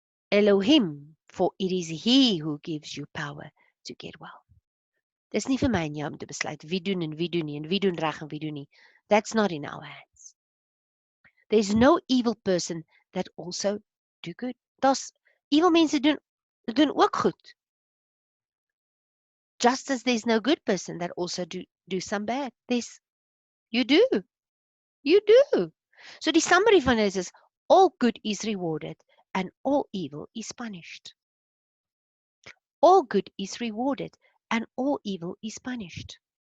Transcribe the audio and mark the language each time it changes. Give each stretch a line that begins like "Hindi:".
English: Elohim, for it is He who gives you power to get wealth.
Afrikaans: Dis nie vir my en jou om te besluit wie doen en wie doen nie, en wie doen reg en wie doen nie.
English: That's not in our hands. There's no evil person that also do good.
Afrikaans: Daar's evil mense doen ook goed.
English: Just as there's no good person that also do some bad. You do.
Afrikaans: So die summary van dit is,
English: all good is rewarded and all evil is punished. All good is rewarded and all evil is punished.